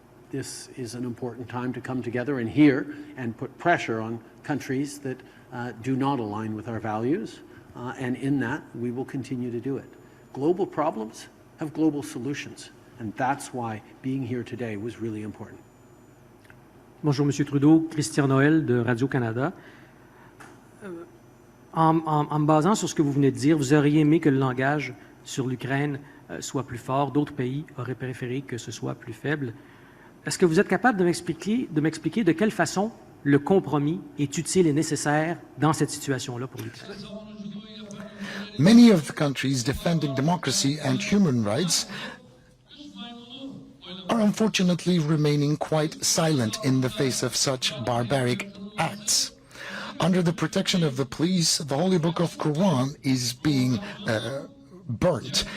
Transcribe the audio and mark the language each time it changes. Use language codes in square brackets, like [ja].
[en] This is an important time to come together and hear and put pressure on countries that do not align with our values. And in that, we will continue to do it. Global problems have global solutions, and that's why being here today was really important. [fr] Bonjour, Monsieur Trudeau. Christian Noël de Radio-Canada. En me basant sur ce que vous venez de dire, vous auriez aimé que le langage sur l'Ukraine soit plus fort, d'autres pays auraient préféré que ce soit plus faible. Est-ce que vous êtes capable de m'expliquer de quelle façon le compromis est utile et nécessaire dans cette situation-là pour l'Ukraine? [en] Many of the countries defending democracy and human rights are unfortunately remaining quite silent in the face of such barbaric acts. Under the protection of the police, the Holy Book of Quran is being burnt.